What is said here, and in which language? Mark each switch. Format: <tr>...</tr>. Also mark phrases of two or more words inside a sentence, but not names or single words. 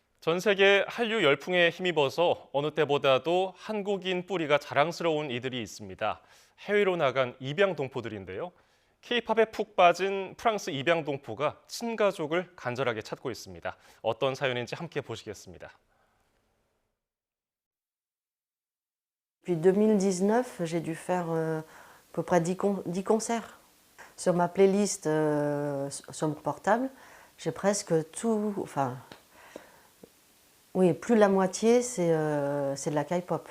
<ko>전 세계 한류 열풍에 힘입어서 어느 때보다도 한국인 뿌리가 자랑스러운 이들이 있습니다. 해외로 나간 입양동포들인데요. K-팝에 푹 빠진 프랑스 입양동포가 친가족을 간절하게 찾고 있습니다. 어떤 사연인지 함께 보시겠습니다.</ko> <fr>Depuis 2019, j'ai dû faire à peu près 10 concerts. Sur ma playlist sur mon portable, j'ai presque tout, enfin, oui, plus de la moitié, c'est de la K-pop.</fr>